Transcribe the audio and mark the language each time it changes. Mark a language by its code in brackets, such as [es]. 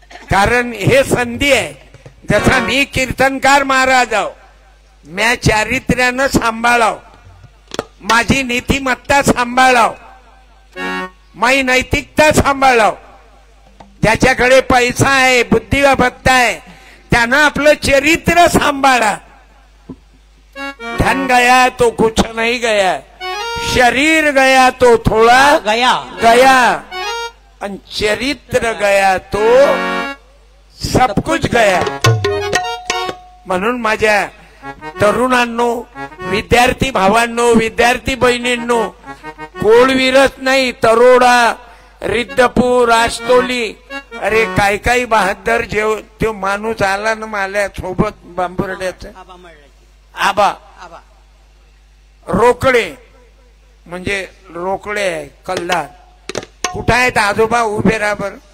[mr] कारण हे संधी आहे. जसा मी कीर्तनकार महाराज आहो, म्या चारित्र्यानं सांभाळाव, माझी नीतिमत्ता सांभाळाव, माझी नैतिकता सांभाळाव. ज्याच्याकडे पैसा आहे, बुद्धिमत्ता आहे, त्यानं आपलं चरित्र सांभाळा. [hi] धन गया तो कुछ नहीं गया, शरीर गया तो थोड़ा गया, आणि चरित्र गया तो सब कुछ गया. [mr] म्हणून माझ्या तरुणांनो, विद्यार्थी भावांनो, विद्यार्थी बहिणींनो, कोळवीरच नाही, तरोडा, रिद्धपूर, आस्तोली, अरे काय काय बहादर जेव तो माणूस आला ना माझ्या सोबत बांबुर्ड्याचा आबा रोकडे, म्हणजे रोकडे आहे कल्लार. कुठं आहेत आजोबा? उभे राहा बर.